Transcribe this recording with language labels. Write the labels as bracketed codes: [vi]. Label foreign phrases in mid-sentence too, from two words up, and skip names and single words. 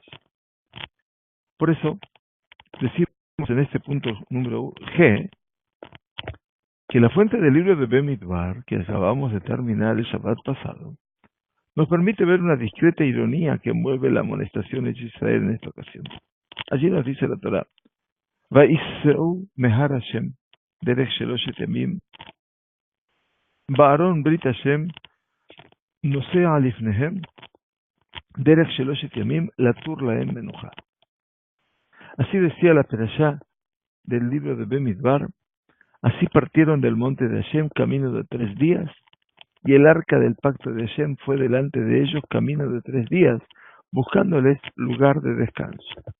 [es] Por eso, decimos en este punto número G, que la fuente del libro de Bemidbar, que acabamos de terminar el Shabbat pasado, nos permite ver una discreta ironía que envuelve la amonestación hecha a Israel en esta ocasión. Allí nos dice la Torah: [he] ויסעו מהר השם דרך שלשת ימים וארון ברית השם נסע לפניהם דרך שלשת ימים לתור להם מנוחה. [es] Así decía la perashá del libro de Bemidbar: así partieron del monte de Hashem camino de 3 días, y el arca del pacto de Hashem fue delante de ellos camino de 3 días, buscándoles lugar de descanso.